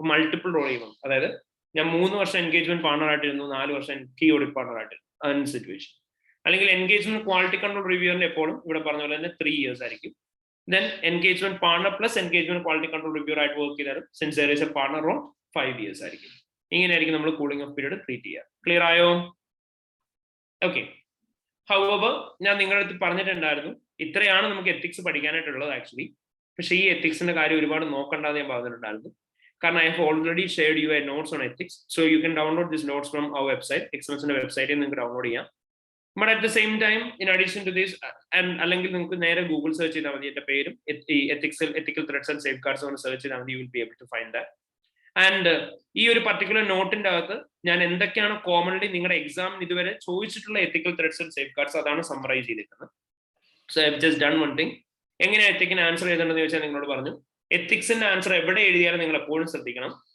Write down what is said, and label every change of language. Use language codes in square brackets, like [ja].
[ml] Multiple role ചെയ്യുമ്പോൾ, അതായത് ഞാൻ 3 വർഷം എൻഗേജ്മെന്റ് പാർട്ണർ ആയിട്ടിരുന്നു, 4 വർഷം കീ ഓഡിറ്റ് പാർട്ണർ ആയിട്ടിരുന്നു, അതിന് സിറ്റുവേഷൻ. അല്ലെങ്കിൽ എൻഗേജ്മെന്റ് ക്വാളിറ്റി കൺട്രോൾ റിവ്യൂറിന്റെ എപ്പോഴും ഇവിടെ പറഞ്ഞ പോലെ തന്നെ 3 years ആയിരിക്കും. [en] Then engagement partner plus engagement quality control reviewer [ml] ആയിട്ട് വർക്ക് ചെയ്താലും [en] since there is a partner role 5 years ആയിരിക്കും. [ml] ഇങ്ങനെയായിരിക്കും നമ്മൾ കൂളിംഗ് ഓഫ് പീരീഡ് ട്രീറ്റ് ചെയ്യുക. ക്ലിയർ ആയോ? ഓക്കെ. ഹൗവർ ഞാൻ നിങ്ങളുടെ അടുത്ത് പറഞ്ഞിട്ടുണ്ടായിരുന്നു ഇത്രയാണ് നമുക്ക് എത്തിക്സ് പഠിക്കാനായിട്ടുള്ളത് ആക്ച്വലി. പക്ഷേ ഈ എത്തിക്സിന്റെ കാര്യം ഒരുപാട് നോക്കണ്ടെന്ന് ഞാൻ പറഞ്ഞിട്ടുണ്ടായിരുന്നു. കാരണം [en] I have already shared you a notes on ethics. So you can download this notes from our website. [ml] എക്സലൻസിന്റെ വെബ്സൈറ്റിൽ നിങ്ങൾക്ക് ഡൗൺലോഡ് ചെയ്യാം. [en] But at the same time, in addition to this, [ml] അല്ലെങ്കിൽ നിങ്ങൾക്ക് നേരെ ഗൂഗിൾ സെർച്ച് ചെയ്താൽ മതി, എന്റെ പേരും [en] ethical threats and safeguards [ml] എന്ന് സെർച്ച് ചെയ്താൽ മതി, [en] you will be able to find that. [ml] And ഈ ഒരു പർട്ടിക്കുലർ നോട്ടിന്റെ അകത്ത് ഞാൻ എന്തൊക്കെയാണ് കോമൺലി നിങ്ങളുടെ എക്സാമിന് ഇതുവരെ ചോദിച്ചിട്ടുള്ള [en] ethical threats and safeguards [ml] അതാണ് സമ്മറൈസ് ചെയ്തിരിക്കുന്നത്. [en] So I have just done one thing. [ml] എങ്ങനെ എത്തിക്കിന് ആൻസർ ചെയ്തിട്ടുണ്ടെന്ന് ചോദിച്ചാൽ നിങ്ങളോട് പറഞ്ഞു, എത്തിക്സിന്റെ ആൻസർ എവിടെ എഴുതിയാലും നിങ്ങൾ എപ്പോഴും ശ്രദ്ധിക്കണം.